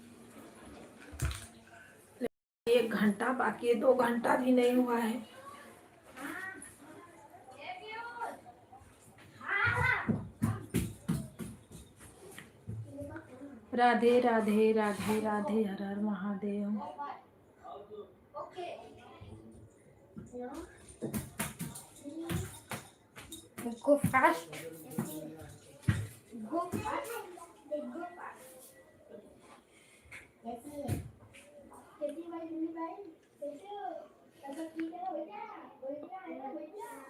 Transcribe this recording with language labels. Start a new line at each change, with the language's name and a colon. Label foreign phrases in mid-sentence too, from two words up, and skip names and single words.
Hindi: 1 घंटा बाकी है, 2 घंटा भी नहीं हुआ है। राधे राधे राधे राधे, हर हर महादेव।
English: Go fast. Go fast. Go fast.
Hindi: कैसी भाई दिल्ली भाई कैसे हो? सब ठीक है बेटा? बेटा